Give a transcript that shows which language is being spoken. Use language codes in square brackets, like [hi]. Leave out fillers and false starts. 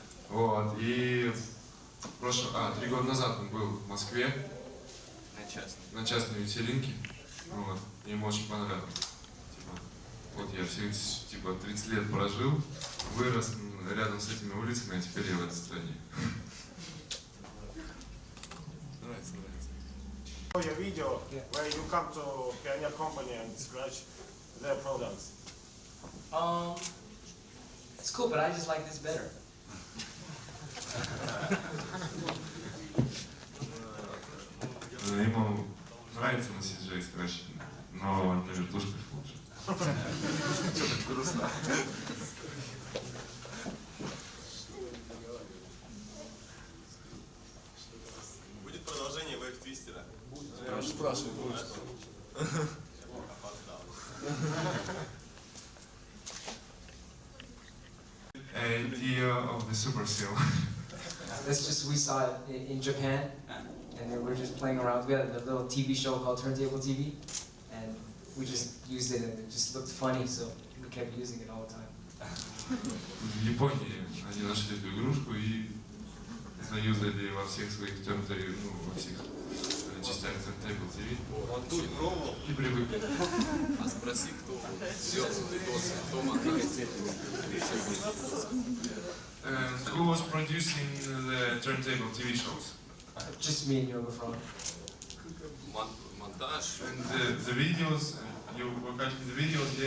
[ru] Вот, и 3 года назад он был в Москве на частной вечеринке. Вот, ему очень понравилось. Вот я все 30 лет прожил, вырос рядом с этими улицами, а теперь я в этой стране. Нравится. [en] Your video where you come to Pioneer Company and scratch their products. It's cool, but I just like this better. [ru] Ему нравится на CJ скретч, но на вертушках лучше. Что так грустно? Будет продолжение вейв-твистера? Спрашивай, будет. [en] Idea of the Super Seal. We saw it in Japan, and then we were just playing around. We had a little TV show called Turntable TV, and we just used it, and it just looked funny, so we kept using it all the time. [ru] В Японии они нашли эту игрушку и заюзали во всех своих во всех частях Turntable TV. Он тут пробовал и привыкли. А спроси, кто сделал видосы, кто монтажит. [en] Who was producing the Turntable TV shows? Just me and Yoga Frog. [ru] Монтаж. [en] And the videos, you were cutting the videos,